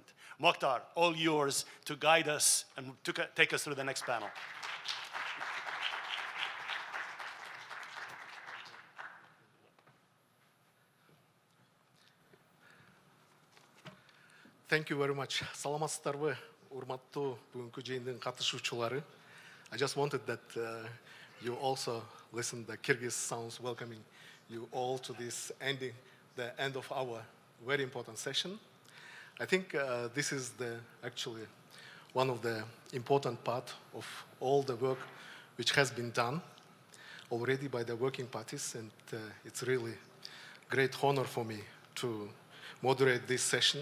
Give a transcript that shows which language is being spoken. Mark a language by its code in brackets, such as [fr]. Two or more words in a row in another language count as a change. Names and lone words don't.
[en] Mukhtar, all yours to guide us and to take us through the next panel. Thank you very much. [ky] Саламатсыздарбы, урматтуу бүгүнкү жыйындын катышуучулары. [en] I just wanted that you also listen the Kyrgyz sounds welcoming you all to this ending, the end of our very important session. I think this is actually one of the important part of all the work which has been done already by the working parties, and it's really great honor for me to moderate this session.